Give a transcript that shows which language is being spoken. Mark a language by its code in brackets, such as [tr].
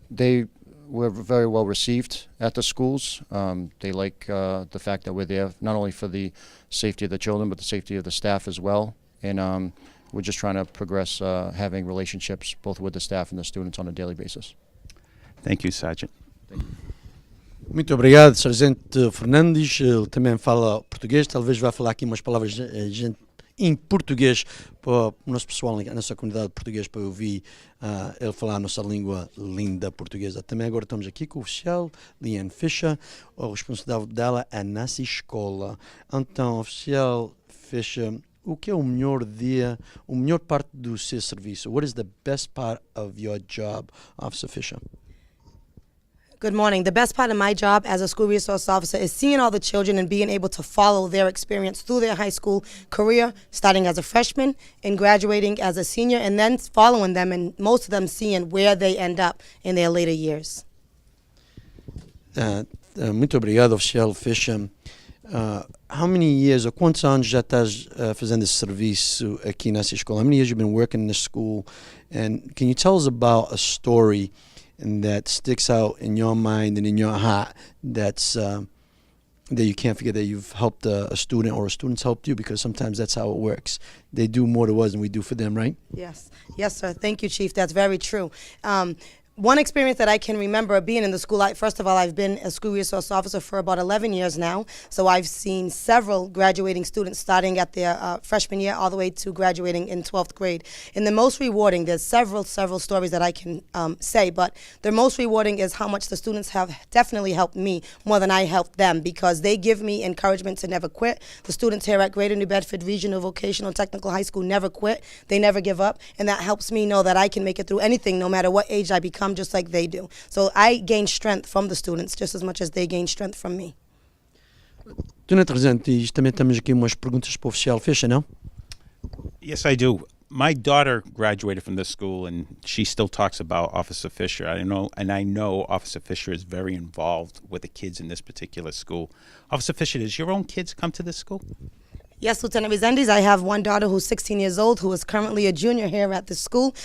[en] They were very well received at the schools. They like the fact that we're there not only for the safety of the children but the safety of the staff as well. And we're just trying to progress having relationships both with the staff and the students on a daily basis. Thank you, Sergeant. Thank you. [pt] Muito obrigado, Sargento Fernandes. Ele também fala português, talvez vá falar aqui umas palavras em português para o nosso pessoal, a nossa comunidade portuguesa, para ouvir ele falar a nossa língua linda portuguesa. Também agora estamos aqui com o oficial Leanne Fisher, a responsabilidade dela é nessa escola. Então, oficial Fisher, o que é o melhor dia, a melhor parte do seu serviço? [en] What is the best part of your job, Officer Fisher? Good morning. The best part of my job as a school resource officer is seeing all the children and being able to follow their experience through their high school career, starting as a freshman and graduating as a senior, and then following them and most of them seeing where they end up in their later years. [pt] Muito obrigado, oficial Fisher. [en] How many years, [pt] ou quantos anos já estás fazendo esse serviço aqui nessa escola? [en] How many years you've been working in this school? And can you tell us about a story that sticks out in your mind and in your heart that's that you can't forget, that you've helped a student or a student's helped you? Because sometimes that's how it works. They do more to us than we do for them, right? Yes. Yes, sir. Thank you, Chief. That's very true. One experience that I can remember being in the school, first of all, I've been a school resource officer for about 11 years now, so I've seen several graduating students starting at their freshman year all the way to graduating in 12th grade. And the most rewarding, there's several stories that I can say, but the most rewarding is how much the students have definitely helped me more than I helped them, because they give me encouragement to never quit. The students here at Greater New Bedford Regional Vocational Technical High School never quit. They never give up, and that helps me know that I can make it through anything no matter what age I become, just like they do. So I gain strength from the students just as much as they gain strength from me. [pt] Tenente Residente, também temos aqui umas perguntas para o oficial Fisher, não? [en] Yes, I do. My daughter graduated from this school, and she still talks about Officer Fisher. I know Officer Fisher is very involved with the kids in this particular school. Officer Fisher, does your own kids come to this school? Yes, Lieutenant Resendiz, I have one daughter who's 16 years old who is currently a junior here at the school.